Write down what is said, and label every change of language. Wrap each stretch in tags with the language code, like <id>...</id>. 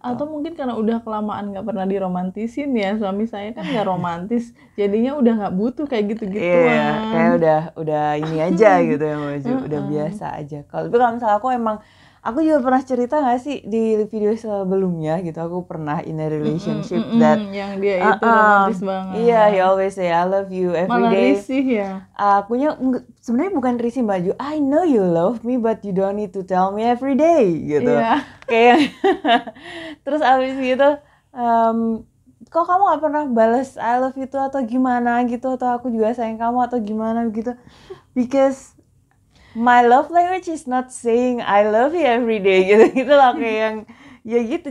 <id>Atau mungkin karena udah kelamaan nggak pernah diromantisin ya, suami saya kan nggak romantis, jadinya udah nggak butuh kayak gitu-gituan. Iya, kayak udah ini aja gitu ya, Baju. Udah biasa aja. Kalau misalnya aku juga pernah cerita nggak sih di video sebelumnya gitu, aku pernah</id> <en>in a relationship that</en> <id>yang dia itu romantis banget. Iya,</id> <en>he always say I love you every</en> <id>Malah</id> <en>day.</en> <id>risih ya. Akunya sebenarnya bukan risih, Baju.</id> <en>I know you love me but you don't need to tell me every day</en> <id>gitu. Iya. Kayak terus abis gitu kok kamu gak pernah balas</id> <en>I love you</en> <id>tuh atau gimana gitu, atau aku juga sayang kamu atau gimana gitu.</id> <en>Because my love language is not saying I love you every day</en> <id>gitu lah, kayak yang ya gitu.</id>